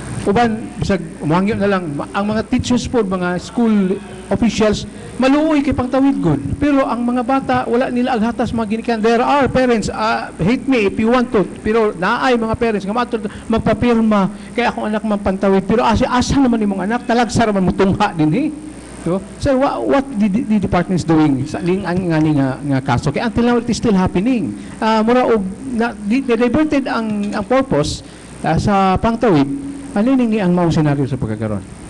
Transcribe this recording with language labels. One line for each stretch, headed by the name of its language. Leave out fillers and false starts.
Cebuano: Uban bisag umangyo na lang ang mga teachers po, mga school officials maluoy kay pangtawid gud. Pero ang mga bata wala nila aghatas mga ginikan.
English: There are parents hate me if you want to.
Cebuano: Pero naay mga parents nga magpapirma kay akong anak man pantawid. Pero asa naman imong anak talagsa man mutungha dinhi.
English: So, sir, what the department is doing
Cebuano: sa ang nga kaso?
English: Kaya until now, it is still happening.
Cebuano: Mura og diverted ang purpose sa pangtawid. Ano ni ang maong senaryo sa pagkakaroon?